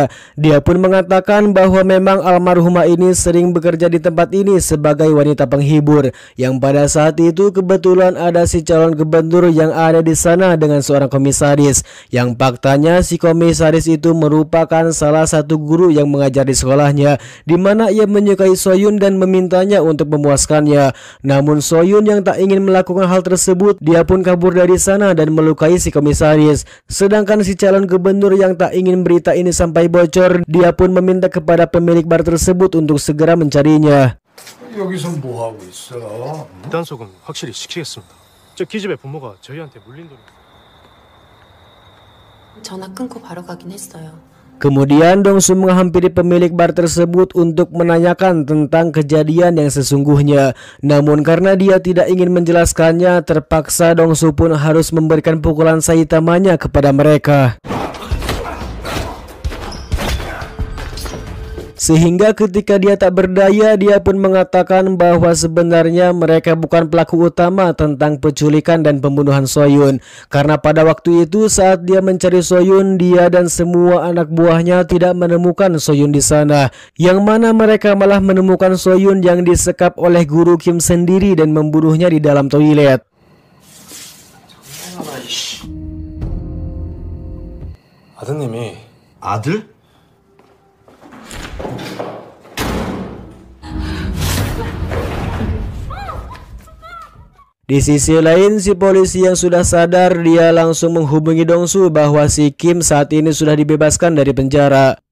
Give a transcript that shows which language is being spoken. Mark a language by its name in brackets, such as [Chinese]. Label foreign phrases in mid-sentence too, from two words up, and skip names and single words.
[Indonesian] Dia pun mengatakan bahwa memang almarhumah ini sering bekerja di tempat ini sebagai wanita penghibur, yang pada saat itu kebetulan ada si calon gubernur yang ada di sana dengan seorang komisaris, yang faktanya si komisaris itu merupakan salah satu guru yang mengajar di sekolahnya, di mana ia menyukai Soyun dan memintanya untuk memuaskannya. Namun Soyun yang tak ingin melakukan hal tersebut, dia pun kabur dari sana dan melukai si komisaris. Sedangkan si calon gubernur yang tak ingin berita ini sampai bocor, dia pun meminta kepada pemilik bar tersebut untuk segera mencarinya. [Korean] 여기서 뭐 하고 있어? 무단속은 확실히 시키겠습니다. 저 기집애 부모가 저희한테 물린 돈. 전화 끊고 바로 가긴 했어요. [Indonesian] Kemudian Dongsu menghampiri pemilik bar tersebut untuk menanyakan tentang kejadian yang sesungguhnya. Namun karena dia tidak ingin menjelaskannya, terpaksa Dongsu pun harus memberikan pukulan Saitamanya kepada mereka. Sehingga ketika dia tak berdaya, dia pun mengatakan bahwa sebenarnya mereka bukan pelaku utama tentang penculikan dan pembunuhan Soyun. Karena pada waktu itu saat dia mencari Soyun, dia dan semua anak buahnya tidak menemukan Soyun di sana. Yang mana mereka malah menemukan Soyun yang disekap oleh guru Kim sendiri dan membunuhnya di dalam toilet. [Korean] 아드님이 아들? [Indonesian] Di sisi lain, si polisi yang sudah sadar, dia langsung menghubungi Dongsu bahwa si Kim saat ini sudah dibebaskan dari penjara.